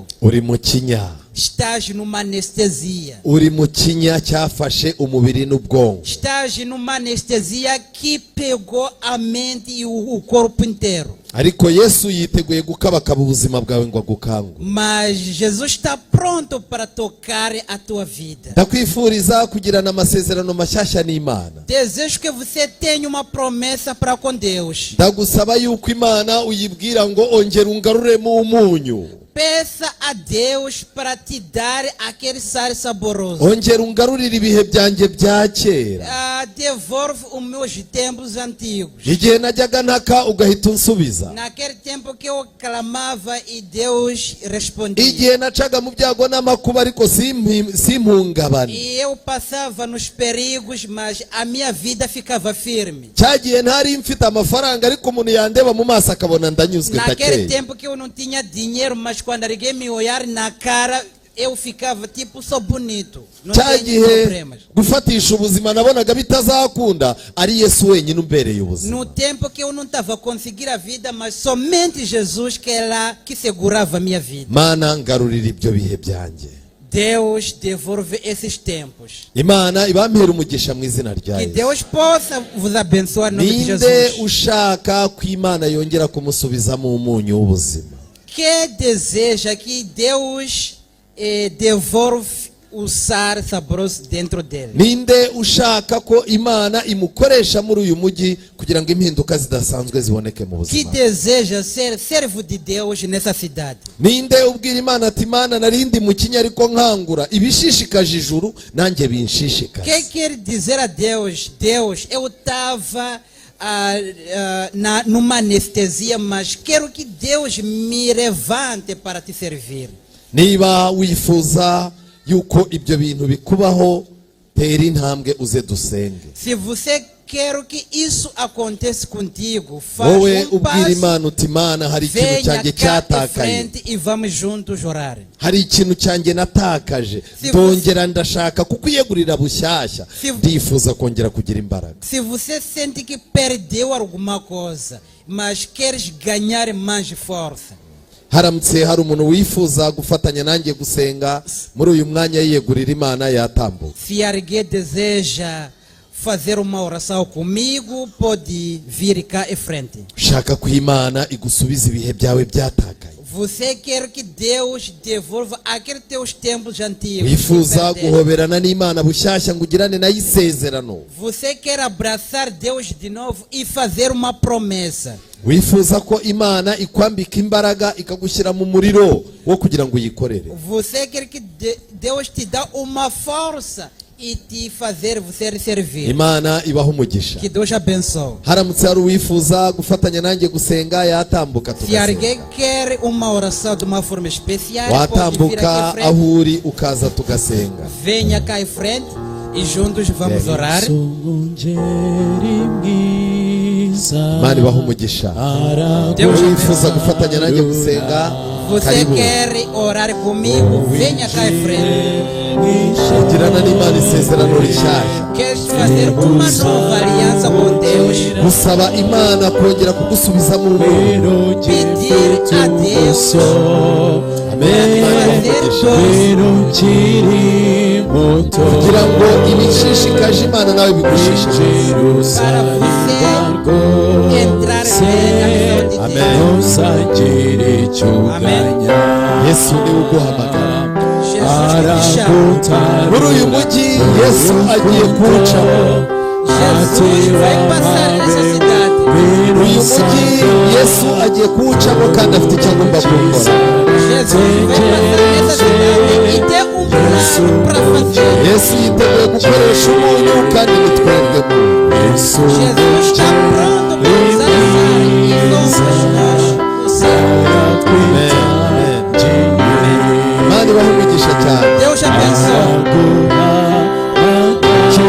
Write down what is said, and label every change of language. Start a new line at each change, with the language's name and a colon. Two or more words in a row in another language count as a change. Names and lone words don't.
Kinyarwanda: Uri mu kinya,
Portuguese: Estás numa anestesia.
Kinyarwanda: uri mu kinya cyafashe umubiri n'ubwonko.
Portuguese: Estás numa anestesia que pegou a mente e o corpo inteiro.
Kinyarwanda: Ariko Yesu yiteguye gukabakaba ubuzima bwawe ngo agukangure.
Portuguese: Mas Jesus está pronto para tocar a tua vida.
Kinyarwanda: Ndakwifuriza kugirana amasezerano mashyashya n'Imana.
Portuguese: Desejo que você tenha uma promessa para com Deus.
Kinyarwanda: Ndagusaba yuko Imana uyibwira ngo ongera ungaruremo umunyu.
Portuguese: Peça a Deus para te dar aquele sal saboroso.
Kinyarwanda: Ongera ungarurire ibihe byanjye bya kera.
Portuguese: Devolve os meus tempos antigos.
Kinyarwanda: Igihe najyaga ntaka ugahita unsubiza.
Portuguese: Naquele tempo que eu clamava e Deus respondia.
Kinyarwanda: Igihe nacaga mu byago n'amakuba ariko simpungabane.
Portuguese: E eu passava nos perigos, mas a minha vida ficava firme.
Kinyarwanda: Cyagihe ntari mfite amafaranga ariko umuntu yandeba mu maso akabona ndanyuzwe
Portuguese: Naquele
Kinyarwanda: takeye.
Portuguese: tempo que eu não tinha dinheiro, mas quando alguém me olhar na cara, eu ficava tipo, sou bonito. Não tenho
Kinyarwanda: Cyagihe
Portuguese: problemas.
Kinyarwanda: gufatisha ubuzima nabonaga bitazakunda, ari Yesu wenyine umbereye ubuzima.
Portuguese: No tempo que eu não estava a conseguir a vida, mas somente Jesus que é lá que segurava a minha vida.
Kinyarwanda: Mana ngarurira ibyo bihe byanjye.
Portuguese: Deus devolve esses tempos.
Kinyarwanda: Imana ibampera umugisha mu izina rya
Portuguese: Que
Kinyarwanda: Yesu.
Portuguese: Deus possa vos abençoar no nome de
Kinyarwanda: Ninde
Portuguese: Jesus.
Kinyarwanda: ushaka ko Imana yongera kumusubizamo umunyu w'ubuzima?
Portuguese: Que deseja que Deus devolve o sal saboroso dentro dele.
Kinyarwanda: Ninde ushaka ko Imana imukoresha muri uyu mujyi kugira ngo impinduka zidasanzwe ziboneke mu
Portuguese: Que
Kinyarwanda: buzima?
Portuguese: deseja ser servo de Deus nessa cidade.
Kinyarwanda: Ninde ubwira Imana ati Imana narindi mu kinya ariko nkangura ibishishikaje ijuru nanjye
Portuguese: Que
Kinyarwanda: binshishikaje?
Portuguese: quer dizer a Deus, Deus, eu estava numa anestesia, mas quero que Deus me levante para te servir.
Kinyarwanda: Niba wifuza yuko ibyo bintu bikubaho, tera intambwe uze dusenge.
Portuguese: Se você quer que isso aconteça contigo, faz
Kinyarwanda: Wowe ubwira
Portuguese: passo,
Kinyarwanda: Imana uti Imana hari ikintu
Portuguese: venha
Kinyarwanda: cyanjye
Portuguese: cá à
Kinyarwanda: cyatakaye,
Portuguese: frente e vamos juntos orar.
Kinyarwanda: hari ikintu cyanjye natakaje, Si ndongera ndashaka kukwiyegurira bushyashya, Si- ndifuza kongera kugira imbaraga.
Portuguese: Se você sente que perdeu alguma coisa, mas queres ganhar mais força,
Kinyarwanda: Haramutse hari umuntu wifuza gufatanya nanjye gusenga muri uyu mwanya yiyegurira Imana, yatambuka.
Portuguese: se alguém deseja fazer uma oração comigo, pode vir cá à frente.
Kinyarwanda: Ushaka ko Imana igusubiza ibihe byawe byatakaye,
Portuguese: Você quer que Deus devolva aqueles teus tempos antigos.
Kinyarwanda: wifuza
Portuguese: que perdeste.
Kinyarwanda: guhoberana n'Imana bushyashya ngo ugirane nayo isezerano,
Portuguese: Você quer abraçar Deus de novo e fazer uma promessa.
Kinyarwanda: wifuza ko Imana ikwambika imbaraga ikagushyira mu muriro wo kugira ngo uyikorere.
Portuguese: Você quer que Deus te dá uma força e te fazer você servir.
Kinyarwanda: Imana ibaha umugisha.
Portuguese: Que Deus abençoe.
Kinyarwanda: Haramutse hari uwifuza gufatanya nanjye gusenga, yatambuka
Portuguese: Se
Kinyarwanda: tugasenga.
Portuguese: alguém quer uma oração de uma forma especial, pode vir aqui
Kinyarwanda: Watambuka
Portuguese: à frente.
Kinyarwanda: aho uri ukaza tugasenga.
Portuguese: Venha cá à frente e juntos vamos orar.
Kinyarwanda: Imana ibaha umugisha.
Portuguese: Deus
Kinyarwanda: Wifuza gufatanya nanjye gusenga,
Portuguese: Você
Kinyarwanda: karibu.
Portuguese: quer orar comigo? Venha cá à frente.
Kinyarwanda: Kugirana n'Imana isezerano rishyashya,
Portuguese: Queres fazer uma nova aliança com Deus?
Kinyarwanda: gusaba Imana kongera kugusubizamo umuntu.
Portuguese: Pedir a Deus
Kinyarwanda: Amen. Imana ibaha umugisha. Kugira ngo ibishishikaje Imana nawe bigushishikaje.
Portuguese: para você entrar bem na missão de
Kinyarwanda: Amen.
Portuguese: Deus. Amém.
Kinyarwanda: Yesu niwe uguhamagara.
Portuguese: Jesus que te chama.
Kinyarwanda: Muri uyu mujyi Yesu agiye kuwucamo.
Portuguese: Jesus vai passar nessa cidade.
Kinyarwanda: Uyu mujyi Yesu agiye kuwucamo kandi afite icyo agomba gukora.
Portuguese: Jesus vai passar nessa cidade e tem plano para fazer.
Kinyarwanda: Yesu yiteguye gukoresha umuntu kandi ni twebwe muntu.
Portuguese: Jesus está pronto para usar essa área e somos nós o seu.
Kinyarwanda: Amen. Amen. Imana ibahe umugisha cyane.
Portuguese: Deus abençoe.